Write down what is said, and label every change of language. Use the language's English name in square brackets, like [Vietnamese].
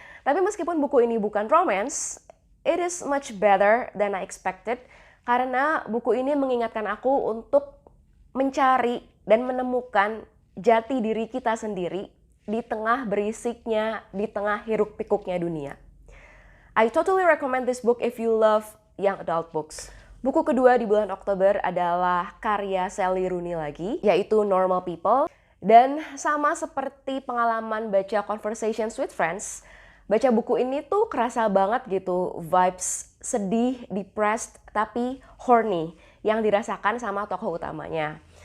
[Indonesian] Tapi meskipun buku ini bukan romance, [English] it is much better than I expected [Indonesian] karena buku ini mengingatkan aku untuk mencari dan menemukan jati diri kita sendiri di tengah berisiknya, di tengah hiruk pikuknya dunia. [English] I totally recommend this book if you love young adult books. [Indonesian] Buku kedua di bulan Oktober adalah karya Sally Rooney lagi, yaitu Normal People. Dan sama seperti pengalaman baca Conversations with Friends, baca buku ini tuh kerasa banget gitu vibes sedih, depressed, tapi horny yang dirasakan sama tokoh utamanya.